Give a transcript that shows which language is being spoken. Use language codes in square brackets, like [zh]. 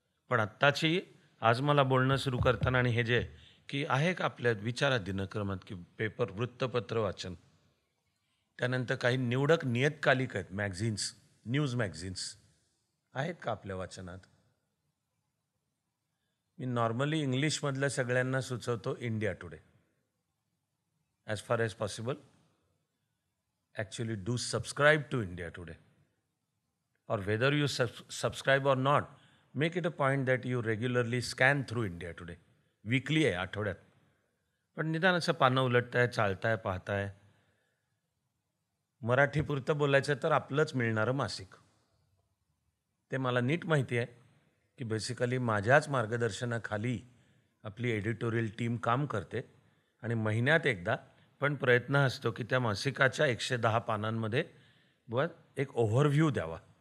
[mr] पण आत्ताची आज मला बोलणं सुरू करताना आणि हे जे, की आहे का आपल्या विचारात दिनक्रमात, की पेपर, वृत्तपत्र वाचन, त्यानंतर काही निवडक नियतकालिक आहेत, मॅगझिन्स, न्यूज मॅगझिन्स आहेत का आपल्या वाचनात? मी नॉर्मली इंग्लिशमधल्या सगळ्यांना सुचवतो India today. [en] As far as possible actually do subscribe to India Today, or whether you subscribe or not, make it a point that you regularly scan through India Today. [mr] Weekly आहे, आठवड्यात. पण निदान असं पानं उलटताय, चालताय, पाहताय. मराठीपुरतं बोलायचं तर आपलंच मिळणारं मासिक. ते मला नीट माहिती आहे, की बेसिकली माझ्याच मार्गदर्शनाखाली आपली एडिटोरियल टीम काम करते, आणि महिन्यात एकदा पण प्रयत्न असतो, की त्या मासिकाच्या 110 पानांमध्ये एक ओव्हरव्ह्यू द्यावा.